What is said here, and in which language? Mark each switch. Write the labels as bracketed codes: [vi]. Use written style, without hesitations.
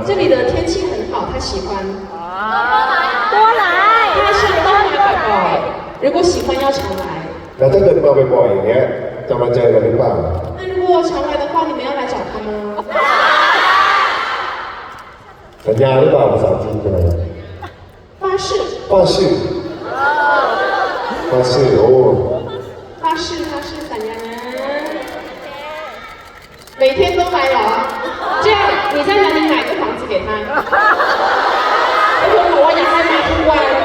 [zh] 这里的天气很好他喜欢多来他是 [th] ต้องมาบ่อยๆ [zh] 如果喜欢要常来 [th] แล้วถ้าเกิดมาบ่อยๆอย่างเงี้ยจะมาเจอกันหรือเปล่า [zh] 那如果常来的话你们要来找他吗 [th] สัญญาหรือเปล่าภาษาจีนเป็นอะไร [zh] 发誓发誓发誓โอ้ 发誓 [th] สัญญานะ [zh] 每天都来哦这样你在哪里买个房子给他 [th] ทุกคนบอกว่าอยากให้มาทุกวัน